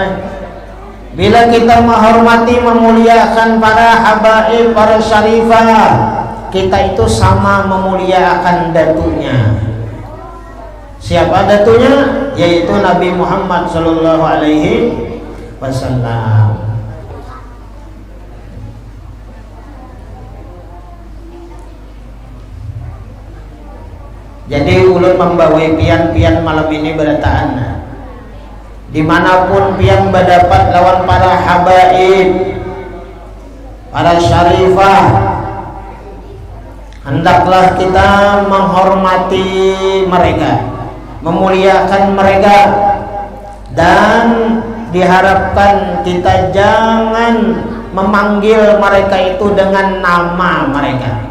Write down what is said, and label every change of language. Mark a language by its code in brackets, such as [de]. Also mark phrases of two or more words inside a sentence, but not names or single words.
[id] Bila kita menghormati, memuliakan para habaib, para syarifah, kita itu sama memuliakan datunya. Siapa datunya? Yaitu Nabi Muhammad [ar] صلى الله عليه وسلم. [bjn] Jadi ulun membawai pian-pian malam ini berataan. [id] Dimanapun pian berdapat lawan para habaib, para syarifah, hendaklah kita menghormati mereka, memuliakan mereka, dan diharapkan kita jangan memanggil mereka itu dengan nama mereka.